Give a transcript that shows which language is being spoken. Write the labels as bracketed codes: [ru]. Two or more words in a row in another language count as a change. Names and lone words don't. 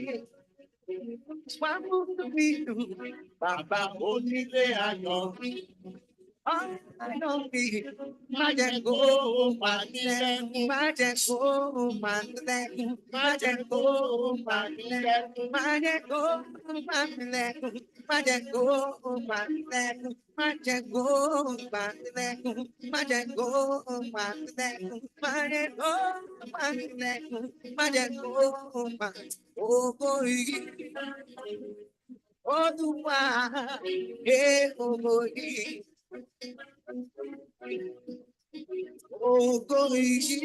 [yo] Wá mú mi dùn, bàbá onílé ayọ̀ mi. Ọ̀nà mi, má jẹ́ kó pàdélẹ́kùn, má jẹ́ kó pàdélẹ́kùn, má jẹ́ kó pàdélẹ́kùn, má jẹ́ kó pàdélẹ́kùn. Majango, Majango, Majango, Majango, Majango, Majango, Majango, Majango, [en] oh, boy, oh, boy, oh, boy,